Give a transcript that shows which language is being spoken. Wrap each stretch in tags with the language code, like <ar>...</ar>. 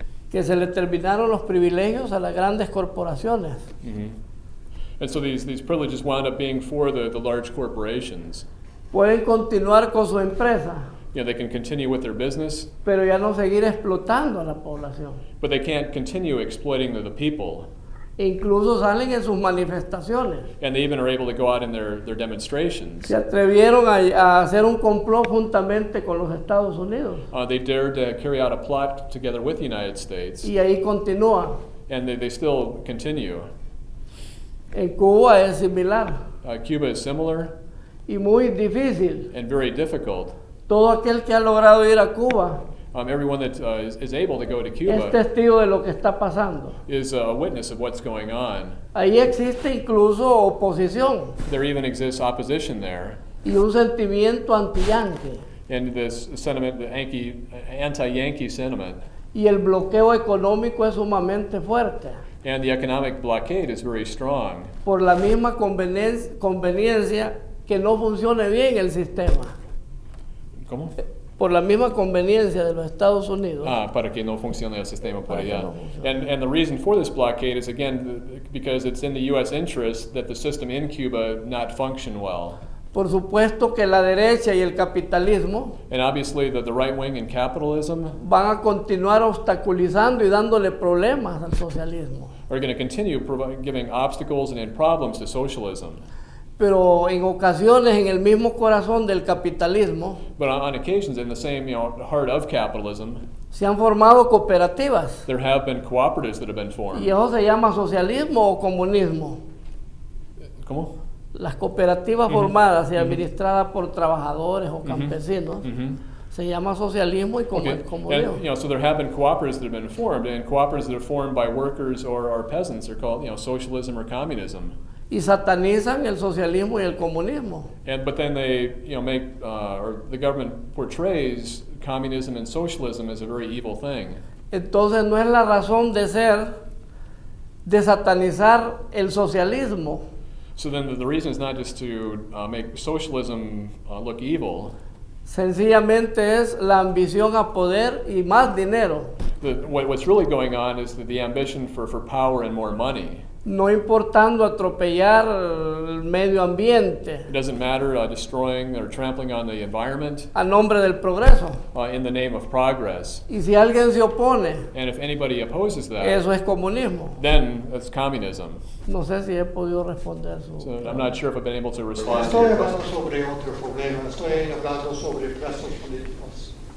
<es>Que se le terminaron los privilegios a las grandes corporaciones. Mm-hmm.</es> <en>And so these privileges wound up being for the large corporations.</en> <es>Pueden continuar con su empresa,</es> <en>You know, they can continue with their business,</en> <es>pero ya no seguir explotando a la población.</es> <en>but they can't continue exploiting the people.</en> <es>Incluso salen en sus manifestaciones.</es> <en>And they even are able to go out in their demonstrations.</en> <es>Se atrevieron a hacer un complot juntamente con los Estados Unidos.</es> <en>They dared to carry out a plot together with the United States,</en> <es>Y ahí continúa.</es> <en>and they still continue.</en> <es>En Cuba es similar</es> <en>Cuba is similar</en> <es>y muy difícil.</es> <en>and very difficult.</en> <es>Todo aquel que ha logrado ir a Cuba</es> <en>Everyone that is able to go to</en> <es>es</es> <en>Cuba</en> <es>testigo de lo que está pasando.</es> <en>is a witness of what's going on.</en> <es>Ahí existe incluso oposición</es> <en>There even exists opposition there,</en> <es>y un sentimiento anti-yanqui.</es> <en>and this sentiment, the anti-Yankee sentiment,</en> <es>Y el bloqueo económico es sumamente fuerte</es> <en>and the economic blockade is very strong</en> <es>por la misma conveniencia que no funcione bien el sistema. ¿Cómo? Por la misma conveniencia de los Estados Unidos. Para que no funcione el sistema por Para que allá. no funcione.</es> <en>And the reason for this blockade is, again, because it's in the U.S. interest that the system in Cuba not function well.</en> <es>Por supuesto que la derecha y el capitalismo</es> <en>And obviously the right wing and capitalism</en> <es>van a continuar obstaculizando y dándole problemas al socialismo.</es> <en>are going to continue giving obstacles and problems to socialism.</en> <es>Pero en ocasiones en el mismo corazón del capitalismo</es> <en>But on occasions, in the same heart of capitalism,</en> <es>se han formado cooperativas.</es> <en>there have been cooperatives that have been</en> <es>Y</es> <en>formed.</en> <es>eso se llama socialismo o comunismo. ¿Cómo? Las cooperativas formadas y administradas por trabajadores o campesinos Mm-hmm. se llama socialismo y</es> <en>Okay.</en> <es>comunismo.</es> <en>And, so there have been cooperatives that have been formed, and cooperatives that are formed by workers or peasants are called, socialism or communism.</en> <es>Y satanizan el socialismo y el comunismo.</es> <en>But then they, make, or the government portrays communism and socialism as a very evil thing.</en> <es>Entonces no es la razón de ser de satanizar el socialismo,</es> <en>So then the reason is not just to make socialism look evil.</en> <es>sencillamente es la ambición a poder y más dinero,</es> <en>What's really going on is the ambition for power and more money.</en> <es>no importando atropellar el medio ambiente</es> <en>It doesn't matter destroying or trampling on the environment</en> <es>a nombre del progreso.</es> <en>in the name of progress.</en> <es>Y si alguien se opone,</es> <en>And if anybody opposes that,</en> <es>eso es comunismo.</es> <en>then that's communism.</en> <es>No sé si he podido responder su...</es> <en>So I'm not sure if I've been able to respond to</en> <es>Estoy</es> <en>your</en> <es>hablando</es> <en>question.</en> <es>sobre otro problema, estoy hablando sobre presos políticos.</es>